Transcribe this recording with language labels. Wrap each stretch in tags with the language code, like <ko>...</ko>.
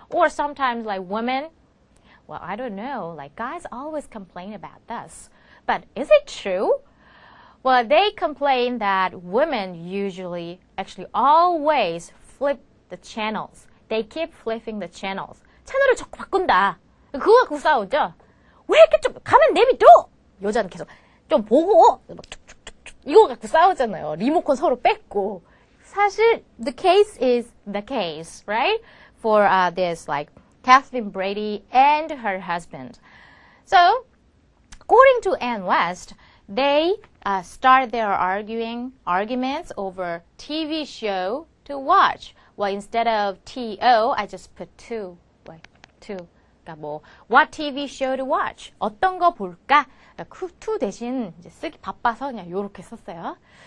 <en>Or sometimes, like, women, well, I don't know. Like, guys always complain about this. But is it true? Well, they complain that women usually, actually always flip the channels. They keep flipping the channels.</en> <ko>채널을 자꾸 바꾼다. 그거 갖고 싸우죠. 왜 이렇게 좀 가만 내비둬? 여자는 계속 좀 보고 막 툭툭툭툭 이거 갖고 싸우잖아요. 리모컨 서로 뺏고. 사실</ko> <en>the case is the case, right? For this like Kathleen Brady and her husband. So, according to Ann West, they start their arguments over TV show to watch. Well, instead of TO, I just put two. Like, two.</en> <ko>그러니까 뭐,</ko> <en>what TV show to watch?</en> <ko>어떤 거 볼까? to 대신 이제 쓰기 바빠서 그냥 요렇게 썼어요.</ko>